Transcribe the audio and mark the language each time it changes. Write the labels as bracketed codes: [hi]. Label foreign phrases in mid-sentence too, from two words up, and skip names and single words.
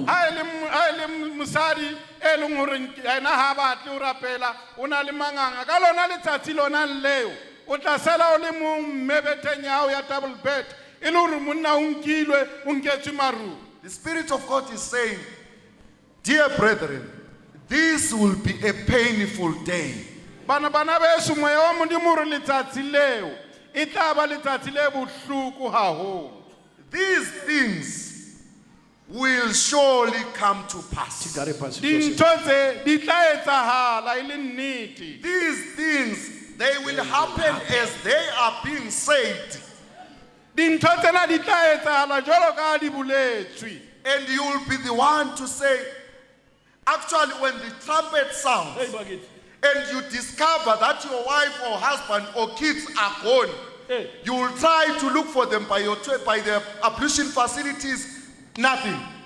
[st] Ha ele mosadi e leng hore yena ha batle o rapela o na le manganga ka lona letsatsi lona leo o tla sala o le mo mmebeteng ya hao ya [en] double bed [st] e le hore monna o nkilwe o nketswe maru. [en] The Spirit of God is saying, dear brethren, this will be a painful day. [st] Bana beso moya wa Modimo re letsatsi leo e tla ba letsatsi le bohloko haholo. [en] These things will surely come to pass. [st] Dintho tse di tla etsahala e le nnete. [en] These things, they will happen as they are being said. [st] Dintho tsena di tla etsahala jwalo ka di boletswe. [en] And you will be the one to say, actually when the trumpet sounds, and you discover that your wife or husband or kids are gone, you will try to look for them by the ablution facilities, nothing.